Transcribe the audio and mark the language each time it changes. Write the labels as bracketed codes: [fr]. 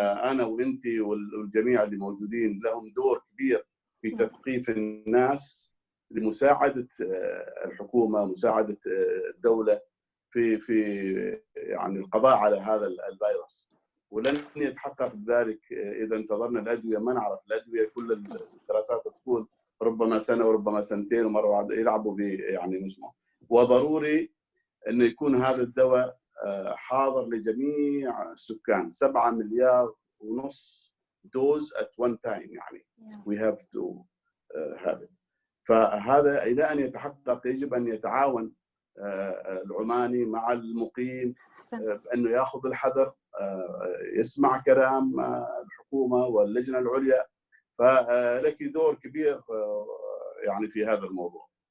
[ar] انا وانت والجميع اللي موجودين لهم دور كبير في تثقيف الناس لمساعده الحكومه، مساعده الدوله في يعني القضاء على هذا الفيروس. ولن يتحقق ذلك اذا انتظرنا الادويه. ما نعرف الادويه، كل الدراسات تقول ربما سنه وربما سنتين، ومره واحده يلعبوا يعني نسمه. وضروري انه يكون هذا الدواء حاضر لجميع السكان. 7 مليار ونص دوز [en] at one time، يعني we have to have it. [ar] فهذا الى ان يتحقق يجب ان يتعاون العماني مع المقيم بانه ياخذ الحذر، يسمع كلام الحكومه واللجنه العليا. فلك دور كبير يعني في هذا الموضوع.